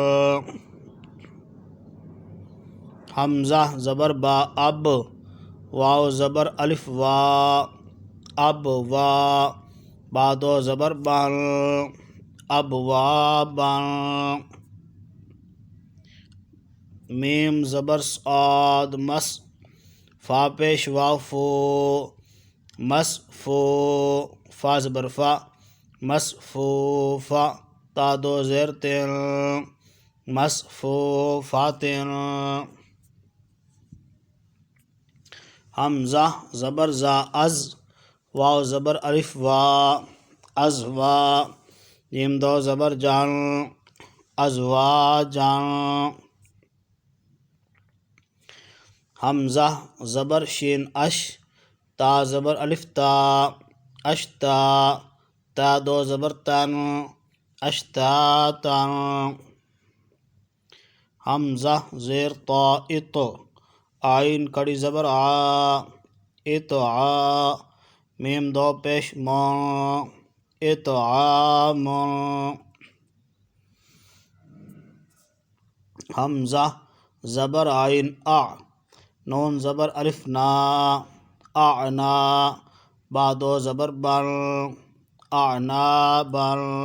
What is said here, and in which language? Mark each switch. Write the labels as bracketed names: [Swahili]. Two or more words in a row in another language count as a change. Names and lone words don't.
[Urdu] حمزہ زبر با اب، واو زبر الف وا، اب وا، با دو زبر بن، اب وا بن. میم زبر صاد مس، فا پیش واو فو، مس فو، فا زبر فا، مس فو فا، تا دو زیر تن، مس فو فاتن. حمزہ زبر زا از، واو زبر الف وا، از وا، جیم دو زبر جان، از وا جان. حمزہ زبر شین اش، تا زبر الف تا، اشتا، تا دو زبر تن، اشتا تن. حمزہ زیر طا اط، آئین کڑی زبر آ، اطعا، میم دو پیش مون، اطعام. حمزہ زبر آئین آ، نون زبر الف نا، اعنا، با دو زبر بن، اعنابن.